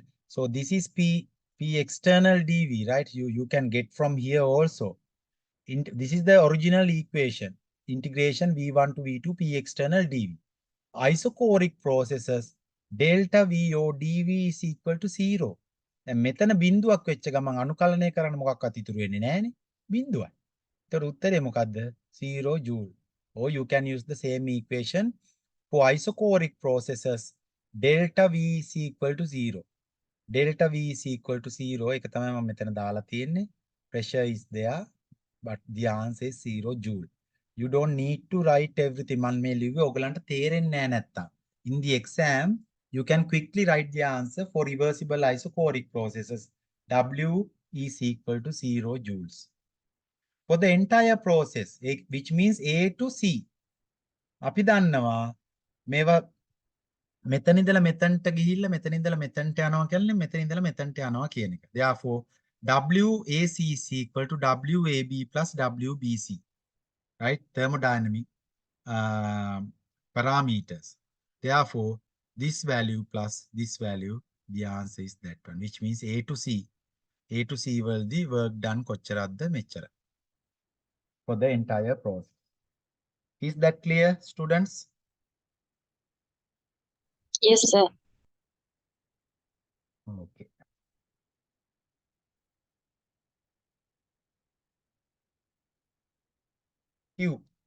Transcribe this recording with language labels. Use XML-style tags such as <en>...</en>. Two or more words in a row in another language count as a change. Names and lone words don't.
<en>So this is P external dV, right? You can get from here also. This is the original equation, integration V1 to V2 P external dV. Isochoric processes, delta VO dV is equal to 0.</en> <si>දැන් මෙතන බිඳුවක් වෙච්ච ගමන් අනුකලනය කරන්න මොකක්වත් ඉතුරු වෙන්නේ නැහැනේ. බිඳුවයි. ඒතර උත්තරේ මොකද්ද? 0 joule.</si> <en>Or you can use the same equation for isochoric processes. Delta V is equal to 0. Delta V is equal to 0.</en> <si>ඒක තමයි මම මෙතන දාලා තියෙන්නේ.</si> <en>Pressure is there, but the answer is 0 joule. You don't need to write everything.</en> <si>මම මේ ලිව්වේ ඔයගලන්ට තේරෙන්නේ නැහැ නැත්තම්.</si> <en>In the exam, you can quickly write the answer for reversible isochoric processes. W is equal to 0 joules. For the entire process, which means A to C,</en> <si>අපි දන්නවා මේවා මෙතන ඉඳලා මෙතනට ගිහිල්ලා මෙතන ඉඳලා මෙතනට යනවා කියන්නේ මෙතන ඉඳලා මෙතනට යනවා කියන එක.</si> <en>Therefore, WAC is equal to WAB plus WBC. Right? Thermodynamic parameters. Therefore, this value plus this value, the answer is that one, which means A to C. A to C will the work done</en> <si>කොච්චරක්ද මෙච්චර.</si> <en>For the entire process. Is that clear, students? Yes, sir. Okay. Q.</en>